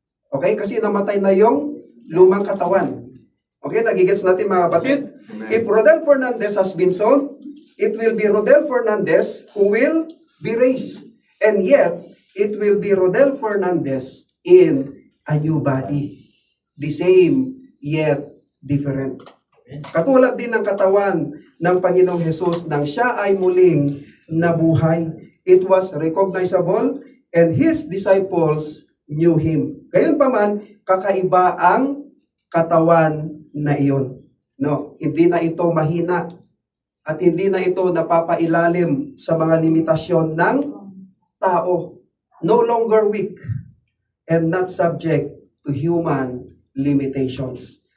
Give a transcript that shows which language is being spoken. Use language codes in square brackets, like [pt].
[tl] Okay? Kasi namatay na yung lumang katawan. Okay? Nagigets natin mga kapatid? [en] Amen. If Rodel Fernandez has been sown, it will be Rodel Fernandez who will be raised. And yet, it will be Rodel Fernandez in a new body. The same, yet different. [tl] Katulad din ng katawan ng Panginoong Hesus nang siya ay muling nabuhay. [en] It was recognizable and His disciples knew Him. [tl] Gayunpaman, kakaiba ang katawan na iyon. No, hindi na ito mahina at hindi na ito napapailalim sa mga limitasyon ng tao. [en] No longer weak and not subject to human limitations.